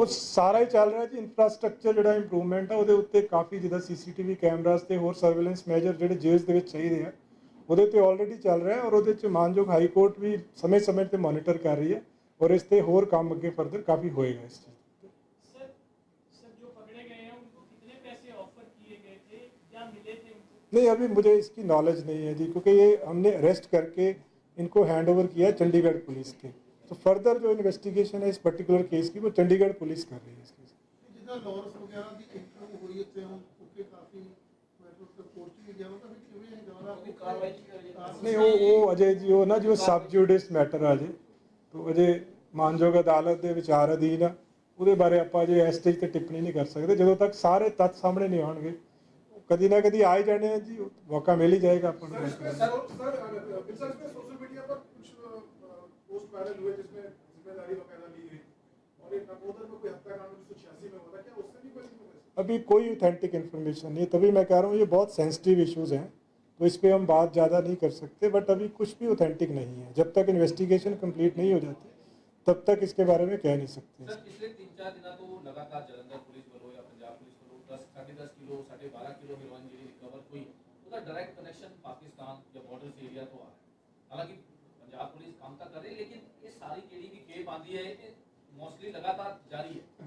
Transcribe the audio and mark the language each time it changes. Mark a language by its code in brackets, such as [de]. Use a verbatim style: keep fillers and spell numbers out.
[pa] ਉਹ ਸਾਰਾ ਹੀ ਚੱਲ ਰਿਹਾ ਜੀ, ਇਨਫਰਾਸਟ੍ਰਕਚਰ ਜਿਹੜਾ ਇੰਪਰੂਵਮੈਂਟ ਆ ਉਹਦੇ ਉੱਤੇ ਕਾਫੀ, ਜਿਹਦਾ ਸੀਸੀਟੀਵੀ ਕੈਮਰਾਸ ਤੇ ਹੋਰ ਸਰਵੇਲੈਂਸ ਮੈਜਰ ਜਿਹੜੇ ਜੇਲ੍ਹ ਦੇ ਵਿੱਚ ਚਾਹੀਦੇ ਆ ਉਹਦੇ ਤੇ ਆਲਰੇਡੀ ਚੱਲ ਰਿਹਾ, ਔਰ ਉਹਦੇ ਚ ਮਾਨਯੋਗ ਹਾਈ ਕੋਰਟ ਵੀ ਸਮੇਂ-ਸਮੇਂ ਤੇ ਮੋਨੀਟਰ ਕਰ ਰਹੀ ਹੈ, ਔਰ ਇਸ ਤੇ ਹੋਰ ਕੰਮ ਅੱਗੇ ਫਰਦਰ ਕਾਫੀ ਹੋਏਗਾ ਇਸ ਚੀਜ਼ ਤੇ। [hi] सर सर जो पकड़े गए हैं उनको कितने पैसे ऑफर किए गए थे या मिले थे उनको? नहीं अभी मुझे इसकी नॉलेज नहीं है जी, क्योंकि ये हमने अरेस्ट करके इनको हैंड ओवर किया है चंडीगढ़ पुलिस के। तो फर्दर जो इन्वेस्टिगेशन है इस पर्टिकुलर केस की वो चंडीगढ़ पुलिस कर रही है इस केस की। [pa] ਤੇ ਜਿੱਦਾਂ ਲਾਰੈਂਸ ਵਗੈਰਾ ਦੀ ਇੰਟਰਵਿਊ ਹੋਈ ਇੱਥੇ ਹੁਣ ਉੱਥੇ ਕਾਫੀ ਮੈਟਰ ਤੇ ਕੋਰਟ ਵੀ ਗਿਆ ਤਾਂ ਵੀ ਕਿਵੇਂ ਜਾਣਾ ਕੋਈ ਕਾਰਵਾਈ ਕੀ ਕਰੀ ਜਾ ਰਹੀ ਹੈ? नहीं वो वो अजय जी वो ना जी वो सब जुडिस मैटर आ अजय तो अजय मानजोग अदालत के विचार अधीन आ, ਉਹਦੇ ਬਾਰੇ ਆਪਾਂ ਅਜੇ ਇਸ ਸਟੇਜ ਤੇ ਟਿੱਪਣੀ ਨਹੀਂ ਕਰ ਸਕਦੇ ਜਦੋਂ ਤੱਕ ਸਾਰੇ ਤੱਥ ਸਾਹਮਣੇ ਨਹੀਂ ਆਉਣਗੇ। ਕਦੀ ਨਾ ਕਦੀ ਆ ਹੀ ਜਾਣੇ ਆ ਜੀ, ਮੌਕਾ ਮਿਲ ਹੀ ਜਾਏਗਾ ਆਪਾਂ ਨੂੰ। [hi] सर इसमें सर सर सर इसमें सोशल मीडिया पर कुछ पोस्ट वायरल हुए जिसमें जिम्मेदारी वगैरह ली गई और एक नकोदर में कोई हत्याकांड उन्नीस सौ छियासी में हुआ था, क्या उससे भी कोई नहीं हुआ? अभी कोई ऑथेंटिक इन्फॉर्मेशन नहीं है, तभी मैं कह रहा हूँ ये बहुत सेंसिटिव इश्यूज हैं तो इस पे हम बात ज़्यादा नहीं कर सकते। बट अभी कुछ भी ऑथेंटिक नहीं है, जब तक इन्वेस्टिगेशन कंप्लीट नहीं हो जाती तब तक इसके बारे में कह नहीं सकते। [pa] ਸਰ ਪਿਛਲੇ ਤਿੰਨ ਚਾਰ ਦਿਨਾਂ ਤੋਂ ਲਗਾਤਾਰ ਜਲੰਧਰ ਪੁਲਿਸ ਵੱਲੋਂ ਜਾਂ ਪੰਜਾਬ ਪੁਲਿਸ ਵੱਲੋਂ ਦਸ ਸਾਢੇ ਦਸ ਕਿਲੋ ਸਾਢੇ ਬਾਰਾਂ ਕਿਲੋ ਹੈਰੋਇਨ ਜਿਹੜੀ ਰਿਕਵਰ ਹੋਈ, ਉਹਦਾ ਡਾਇਰੈਕਟ ਕਨੈਕਸ਼ਨ ਪਾਕਿਸਤਾਨ ਜਾਂ ਬਾਰਡਰਸ ਏਰੀਆ ਤੋਂ ਆ ਰਿਹਾ ਹੈ। ਹਾਲਾਂਕਿ ਪੰਜਾਬ ਪੁਲਿਸ ਕੰਮ ਤਾਂ ਕਰ ਰਹੀ ਹੈ, ਲੇਕਿਨ ਇਹ ਸਾਰੀ ਜਿਹੜੀ ਵੀ ਖੇਪ ਆਉਂਦੀ ਹੈ ਇਹ ਮੋਸਟਲੀ ਲਗਾਤਾਰ ਜਾਰੀ ਹੈ।